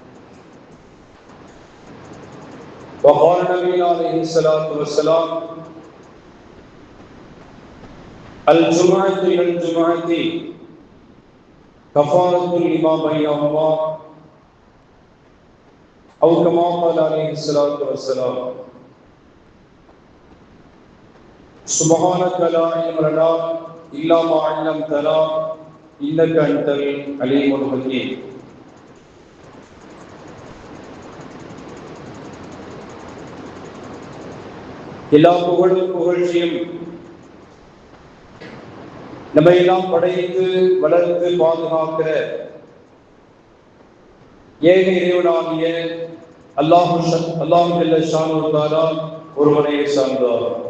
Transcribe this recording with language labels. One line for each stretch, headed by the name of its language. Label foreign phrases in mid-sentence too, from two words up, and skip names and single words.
Arabic: وقال النبي عليه الصلاة والسلام الجمعة إلى الجمعة كفارة لما بينهما أو كما قال عليه الصلاة والسلام. سبحانك لا علم لنا إلا ما علمتنا إنك أنت العليم الحكيم.
Tamil: எல்லா புகழ்ச்சியும் நம்மை எல்லாம் படைத்து வளர்த்து பாதுகாக்கிற ஏக இறைவனாகிய அல்லாஹ்
Arabic: جل شأنه
Tamil: ஒருவனை சார்ந்தார்.